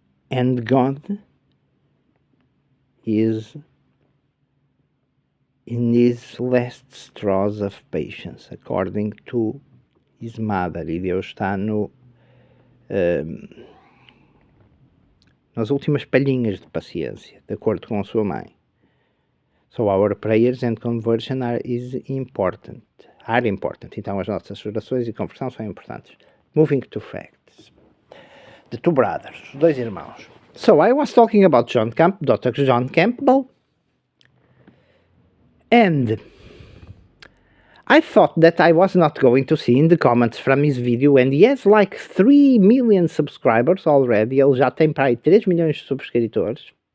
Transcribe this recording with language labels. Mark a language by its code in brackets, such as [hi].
[en] And God is in his last straws of patience, according to his mother. [pt] E Deus está nas últimas palhinhas de paciência, de acordo com a sua mãe. [en] So our prayers and conversion are important. [pt] Então as nossas orações e conversão são importantes. [en] Moving to facts. The two brothers, [pt] os dois irmãos. [en] So I was talking about Dr. John Campbell, and I thought that I was not going to see in the comments from his video, and he has like 3 million subscribers already. [pt] Ele já tem para aí 3 milhões de subscritores.